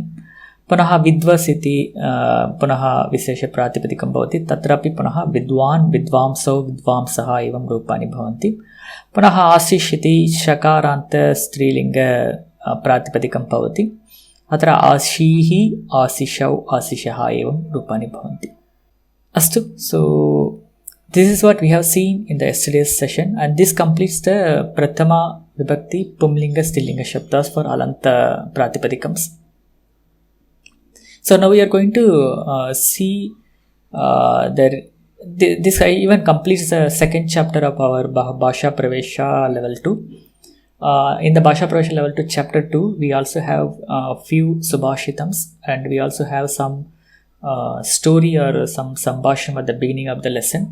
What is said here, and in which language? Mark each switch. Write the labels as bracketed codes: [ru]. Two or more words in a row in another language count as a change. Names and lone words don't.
[sa] पुनः विद्वस् इति पुनः विशेष प्रातिपदिकं भवति, तत्रापि पुनः विद्वान् विद्वांसौ विद्वांसः एवं रूपाणि भवन्ति। पुनः आशिष् इति शकारान्त स्त्रीलिङ्ग प्रातिपदिकं भवति, अत्र आशीः आशिषौ आशिषः एवं रूपाणि भवन्ति। अस्तु, [en] so this is what we have seen in the yesterday's session, and this completes the [sa] प्रथमा विभक्ति पुंलिङ्ग स्त्रीलिङ्ग शब्दाः [en] for [sa] अलन्त प्रातिपदिकानि. [en] So now we are going to see this even completes the second chapter of our Bhasha Pravesha level 2. In the Bhasha Pravesha level 2 chapter 2 we also have a few subhashitams, and we also have some story or some sambhashanam at the beginning of the lesson.